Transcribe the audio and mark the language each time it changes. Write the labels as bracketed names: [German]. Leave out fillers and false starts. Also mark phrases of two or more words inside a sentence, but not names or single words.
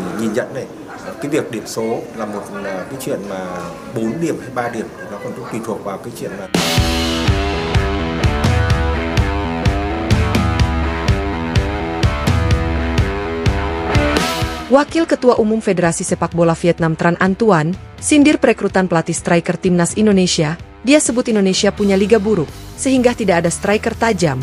[Vietnamese] nhìn nhận này, cái việc điểm số là một cái chuyện mà 4 điểm hay 3 điểm thì nó còn tùy thuộc vào cái chuyện là [Indonesian] Wakil Ketua Umum Federasi Sepak Bola Vietnam Tran Anh Tuan, sindir perekrutan pelatih striker Timnas Indonesia. Dia sebut Indonesia punya liga buruk, sehingga tidak ada striker tajam.